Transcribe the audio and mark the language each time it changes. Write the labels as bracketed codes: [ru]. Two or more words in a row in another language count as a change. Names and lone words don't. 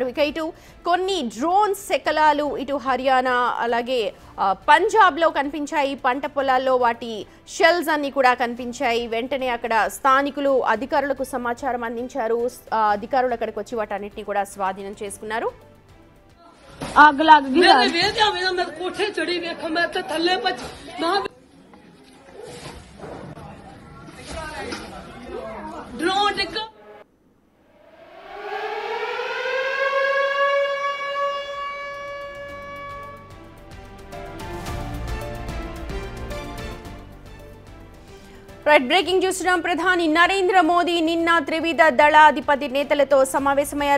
[te] ఇక ఇటు కొన్ని డ్రోన్ శకలాలు ఇటు హర్యానా అలాగే పంజాబ్లో కనిపించాయి. పంట పొలాల్లో వాటి షెల్స్ అన్ని కూడా కనిపించాయి. వెంటనే అక్కడ స్థానికులు అధికారులకు సమాచారం అందించారు. అధికారులు అక్కడికి వచ్చి వాటన్నిటిని కూడా స్వాధీనం చేసుకున్నారు. [hi] आग लग गई [pa] ਮੈਂ ਕੋਠੇ ਚੜ੍ਹੀ ਵੇਖ ਮੈਂ ਤਾਂ ਥੱਲੇ ਡਰੋਨ ਡਿੱਗਾ [te] బ్రేకింగ్ చూస్తున్నాం. ప్రధాని నరేంద్ర మోదీ నిన్న త్రివిధ దళాధిపతి నేతలతో సమావేశమయ్యారు.